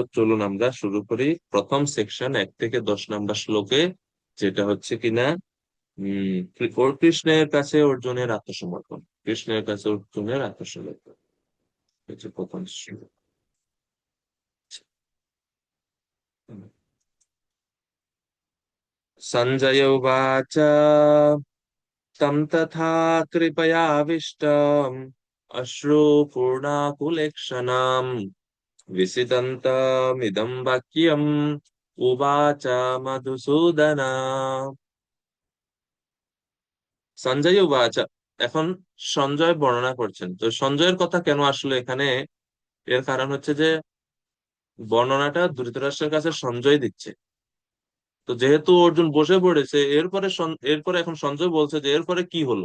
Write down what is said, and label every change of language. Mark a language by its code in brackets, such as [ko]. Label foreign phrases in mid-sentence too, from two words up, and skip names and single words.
[bn] চলুন আমরা শুরু করি প্রথম সেকশন 1 থেকে 10 নম্বর শ্লোকে, যেটা হচ্ছে কিনা কৃষ্ণের কাছে অর্জুনের আত্মসমর্পণ। কৃষ্ণের কাছে অর্জুনের আত্মসমর্পণ হচ্ছে প্রথম শ্লোক। [sa] সঞ্জয় উবাচ तं तथा कृपयाविष्टम् अश्रुपूर्णाकुलेक्षणाम् विसिदन्तमिदं वाक्यम् उवाच মধুসূদনা। সঞ্জয় উবাচ, [bn] এখন সঞ্জয় বর্ণনা করছেন। তো সঞ্জয়ের কথা কেন আসলো এখানে, এর কারণ হচ্ছে যে বর্ণনাটা ধৃতরাষ্ট্রের কাছে সঞ্জয় দিচ্ছে। তো যেহেতু অর্জুন বসে পড়েছে, এরপরে এখন সঞ্জয় বলছে যে এরপরে কি হলো।